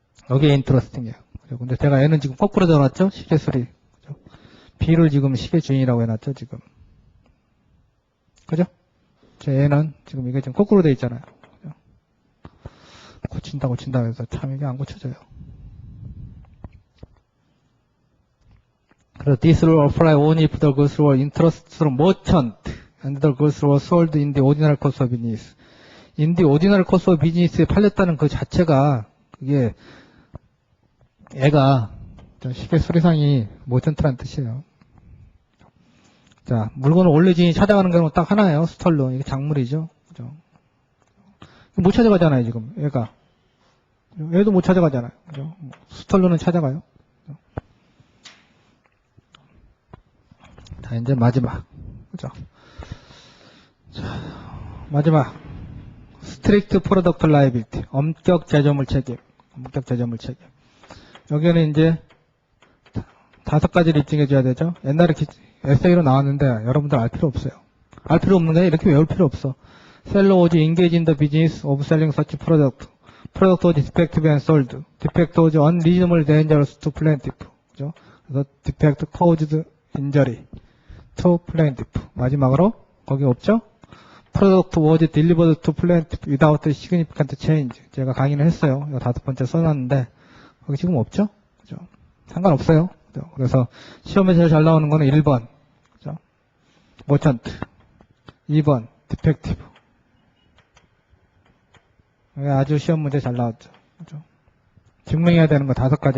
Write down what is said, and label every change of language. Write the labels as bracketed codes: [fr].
[ko] 여기에 인트러스팅이에요. 근데 제가 얘는 지금 거꾸로 적어놨죠? 시계 수리. 그죠? B를 지금 시계 주인이라고 해놨죠? 지금. 그죠? 제 얘는 지금 이게 지금 거꾸로 돼 있잖아요. 그죠? 고친다 해서 참 이게 안 고쳐져요. 그래서 [en] this will apply only if the goods were entrusted to the merchant and the goods were sold in the ordinary course of business. in the ordinary course of business [ko] 에 팔렸다는 그 자체가 그게 애가 시계 수리상이 머천트란 뜻이에요. 자, 물건을 원래진이 찾아가는 경우는 딱 하나예요. 스톨로. 이게 작물이죠. 그죠? 못 찾아가잖아요, 지금. 얘가. 얘도 못 찾아가잖아요. 그죠? 스톨로는 찾아가요. 그죠? 자, 이제 마지막. 그죠? 자, 마지막. 스트릭트 프로덕트 라이빌티. 엄격 제조물 책임. 엄격 제조물 책임. 여기는 이제 5가지를 입증해줘야 되죠. 옛날에 에세이로 나왔는데 여러분들 알 필요 없어요. 알 필요 없는 게 이렇게 외울 필요 없어. [en] Seller was engaged in the business of selling such product. Product was defective and sold. Defect was unreasonably dangerous to plaintiff. [ko] 그죠? 그래서 [en] defect caused injury to plaintiff. [ko] 마지막으로 거기 없죠? [en] Product was delivered to plaintiff without significant change. [ko] 제가 강의를 했어요. 이거 5번째 써놨는데 거기 지금 없죠? 그죠? 상관없어요. 그죠? 그래서 시험에 제일 잘 나오는 거는 1번. 그죠? 머천트. 2번. 디펙티브. 아주 시험 문제 잘 나왔죠. 그죠? 증명해야 되는 거 5가지.